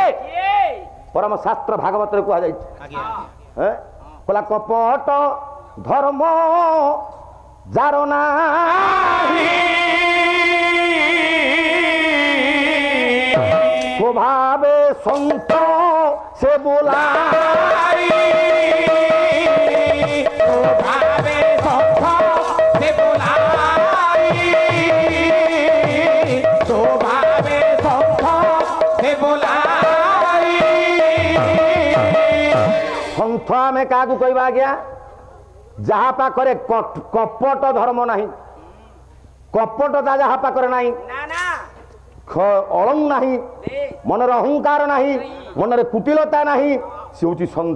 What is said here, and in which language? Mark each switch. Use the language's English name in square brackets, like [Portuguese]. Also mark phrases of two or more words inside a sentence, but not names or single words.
[Odia] ପରମ ଶାସ୍ତ୍ର ଭାଗବତରେ କୁହାଯାଇଛି, କହିଲା କପଟ ଧର୍ମ ଯାର ନାହିଁ, ସ୍ୱଭାବେ ସନ୍ଥ ସେ ବୋলাই। ସ୍ୱଭାବେ ସନ୍ଥ ସେ ବୋଲାଇ, ସ୍ୱଭାବେ ସନ୍ଥ ସେ ବୋଲାଇ। ସନ୍ଥ ଆମେ କାହାକୁ କହିବା ଆଜ୍ଞା? ଯାହା ପାଖରେ କପଟ ଧର୍ମ ନାହିଁ, କପଟତା ଯାହା ପାଖରେ ନାହିଁ, ଅଳଙ୍ଗ ନାହିଁ, ମନରେ ଅହଙ୍କାର ନାହିଁ, ମନରେ କୁଟିଳତା ନାହିଁ, ସେ ହଉଛି ସନ୍ଥ।